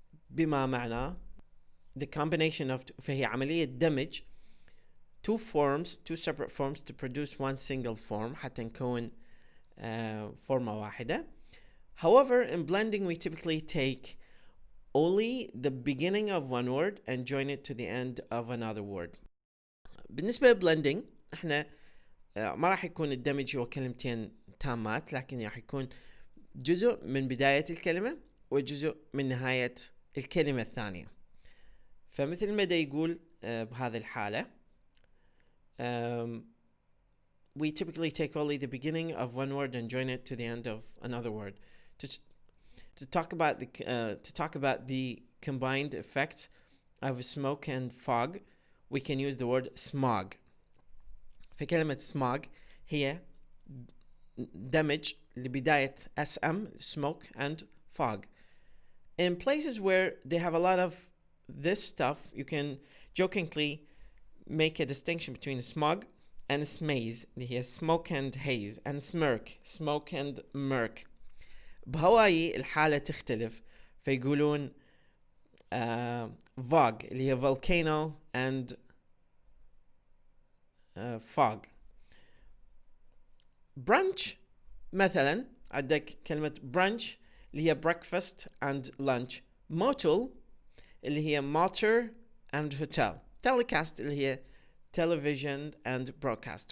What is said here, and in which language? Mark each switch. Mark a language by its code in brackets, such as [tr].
[ar] بما معناه [en] the combination of [ar] فهي عملية دمج [en] two separate forms to produce one single form [ar] حتى نكون فورمة واحدة. [en] However, in blending we typically take only the beginning of one word and join it to the end of another word. [ar] بالنسبة للblending احنا ما راح يكون الدمج هو كلمتين تامات، لكن راح يكون جزء من بداية الكلمة وجزء من نهاية الكلمة الثانية. فمثل ما دا يقول بهذه الحالة [en] we typically take only the beginning of one word and join it to the end of another word. To talk about the combined effect of smoke and fog, we can use the word smog. [ar] فكلمة [en] smog [ar] هي دمج لبداية [en] SM smoke and fog. In places where they have a lot of this stuff, you can jokingly make a distinction between smog and smaze [ar] اللي هي [en] smoke and haze and smoke and murk. [ar] بهواي الحالة تختلف، فيقولون fog اللي هي [en] volcano and fog. [ar] brunch مثلا عندك كلمة brunch اللي هي [en] breakfast and lunch. motel [ar] اللي هي [en] motor and hotel. telecast [ar] اللي هي [en] television and broadcast.